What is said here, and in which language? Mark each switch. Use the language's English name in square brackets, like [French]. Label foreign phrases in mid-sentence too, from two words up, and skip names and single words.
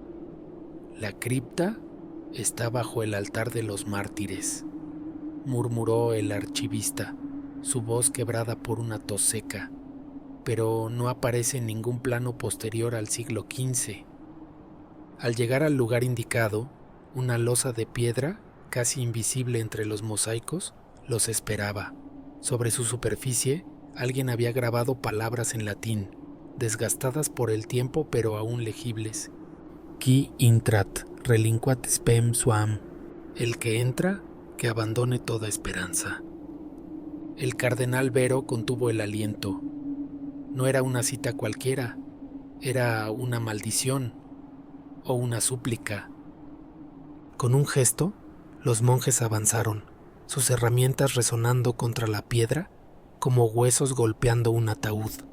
[Spanish] La cripta está bajo el altar de los mártires, murmuró el archivista, su voz quebrada por una tos seca, pero no aparece en ningún plano posterior al siglo XV. Al llegar al lugar indicado, una losa de piedra, casi invisible entre los mosaicos, los esperaba. Sobre su superficie, alguien había grabado palabras en latín, desgastadas por el tiempo pero aún legibles. [Latin] Qui intrat, relinquat spem suam. [Spanish] El que entra, que abandone toda esperanza. El cardenal Vero contuvo el aliento. No era una cita cualquiera, era una maldición o una súplica. Con un gesto, los monjes avanzaron, sus herramientas resonando contra la piedra como huesos golpeando un ataúd.